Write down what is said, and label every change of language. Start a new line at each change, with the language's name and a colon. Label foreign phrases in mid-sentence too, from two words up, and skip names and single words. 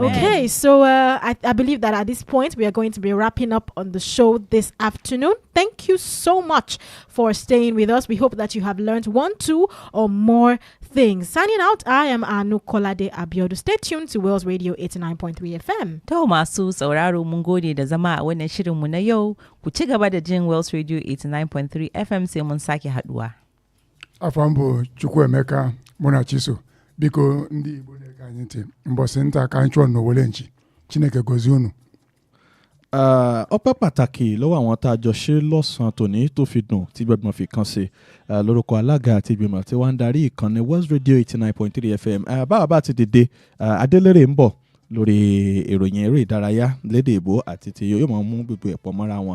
English: Okay, so I believe that at this point, we are going to be wrapping up on the show this afternoon. Thank you so much for staying with us. We hope that you have learned 1, 2, or more things. Signing out, I am Anu Kolade Abiodu. Stay tuned to Wells Radio 89.3 FM.
Hausa: To masu sauraro mun gode da zama a wannan shirinmu na yau. Ku ci gaba da jin Wells Radio 89.3 FM sai mun sake haduwa.
Igbo: Afambo Chukwuemeka Munachiso. Biko ndị Igbo na-ege anyị ntị. Mbọsị nta ka anyị chụọ n'owole nchi. Chineke gozie unu.
Yoruba: Ọpẹ́ pàtàkì lọ́wọ́ àwọn tá a jọ ṣe lọ́sàn-án tòní tó fi dùn tí gbẹ̀gbọ̀n fi kàn sí lórúkọ alága àti ìgbìmọ̀ tí wọ́n ń darí ìkànnì West Radio 89.3 FM. Báwa bá ti dìde Adélérè ń bọ̀ lórí ìròyìn eré ìdárayá lédè ìbò àti tí yóò máa mú gbogbo ẹ̀pọ̀ mọ́ra wọn.